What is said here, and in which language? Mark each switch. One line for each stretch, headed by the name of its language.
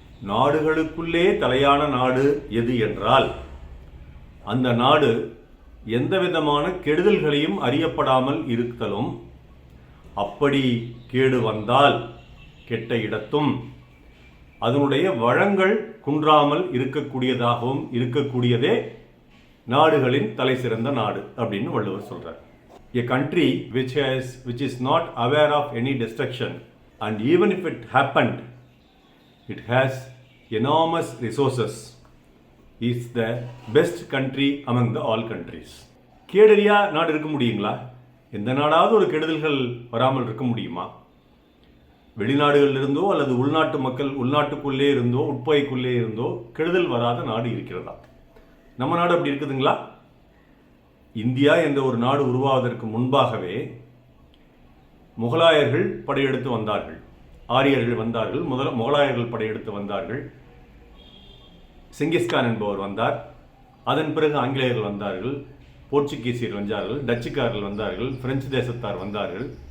Tamil: நாடுகளுக்குள்ளே தலையான நாடு எது என்றால் அந்த நாடு எந்தவிதமான கெடுதல்களையும் அறியப்படாமல் இருத்தலும், அப்படி கேடு வந்தால் கெட்ட இடத்தும் அதனுடைய வளங்கள் குன்றாமல் இருக்கக்கூடியதாகவும் இருக்கக்கூடியதே நாடுகளின் தலை சிறந்த நாடு அப்படின்னு வள்ளுவர் சொல்றார்.
English: A country which is not aware of any destruction, and even if it happened, it has enormous resources, is the best country among the all countries.
Tamil: கேடறியா நாடு இருக்க முடியுங்களா? எந்த நாடாவது ஒரு கெடுதல்கள் வராமல் இருக்க முடியுமா? வெளிநாடுகளில் இருந்தோ அல்லது உள்நாட்டு மக்கள் உள்நாட்டுக்குள்ளே இருந்தோ உட்பகைக்குள்ளே இருந்தோ கெடுதல் வராத நாடு இருக்கிறதா? நம்ம நாடு அப்படி இருக்குதுங்களா? இந்தியா என்ற ஒரு நாடு உருவாவதற்கு முன்பாகவே முகலாயர்கள் படையெடுத்து வந்தார்கள், ஆரியர்கள் வந்தார்கள், முகலாயர்கள் படையெடுத்து வந்தார்கள், செங்கிஸ்கான் என்பவர் வந்தார், அதன் பிறகு ஆங்கிலேயர்கள் வந்தார்கள், போர்ச்சுகீசியர்கள் வந்தார்கள், டச்சுக்காரர்கள் வந்தார்கள், பிரெஞ்சு தேசத்தார் வந்தார்கள்.